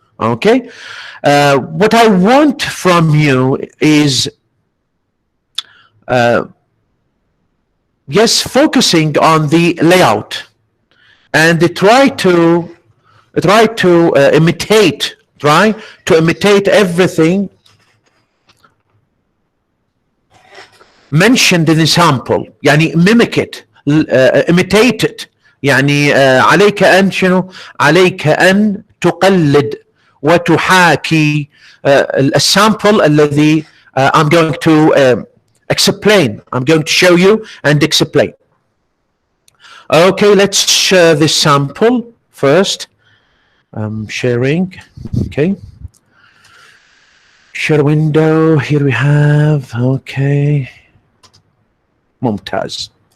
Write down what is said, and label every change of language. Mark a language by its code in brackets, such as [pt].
[en] Okay, what I want from you is yes, focusing on the layout, and try to imitate everything mentioned in the sample. يعني mimic it, imitate it. [ar] يعني عليك أن شنو؟ عليك أن تقلد وتحاكي الsample الذي [en] I'm going to explain. I'm going to show you and explain. Okay, let's share this sample first. I'm sharing. Okay. Share window. Here we have. Okay. Mumtaz.